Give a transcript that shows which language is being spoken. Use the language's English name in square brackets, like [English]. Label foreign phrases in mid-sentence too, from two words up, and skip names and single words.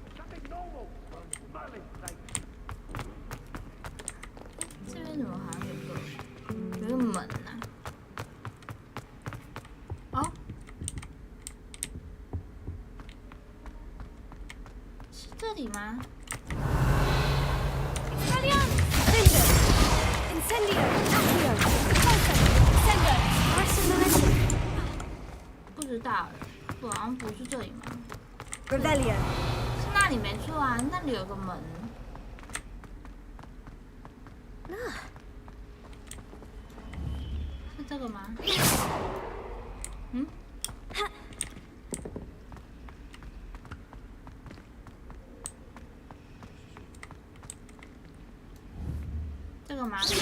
[Chinese] 这边怎么好像有个门啊？哦，是这里吗？ Incendio. Accio. Sendo. Arsenal. 不知道，好像不是这里吗 Revelio. 是那里没错啊，那里有个门。是这个吗？嗯？这个吗